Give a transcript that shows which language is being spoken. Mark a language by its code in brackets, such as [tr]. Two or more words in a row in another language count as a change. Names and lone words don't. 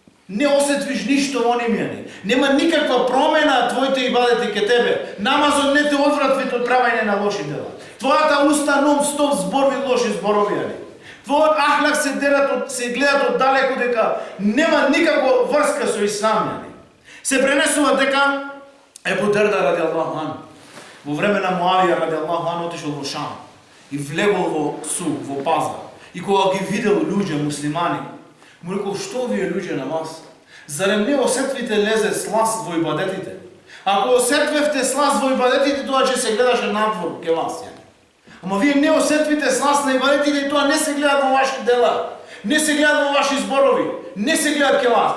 [mk] Не осетвиш ништо во ними. Нема никаква промена твоите ибадети ке тебе. Намазот не те одвратви од правење на лоши дела. Твојата уста нон-стоп зборви лоши зборови. Твојот ахлак се гледат од далеко дека нема никаква врска со ислам. Се пренесува дека Ебу Дерда [ar] رضي الله عنه [mk] во време на Муавија [ar] رضي الله عنه [mk] отишол во Шам и влегол во сук, во пазар. И кога ги видел луѓе муслимани, му рекол: што вие луѓе на вас? Зарем не осетвите лезет сласт во ибадетите? Ако осетвевте сласт во ибадетите, тоа ќе се гледаше надвор ке вас. Ама вие не осетвите сласт на ибадетите и тоа не се гледа во ваши дела, не се гледа во ваши зборови, не се гледа ке вас.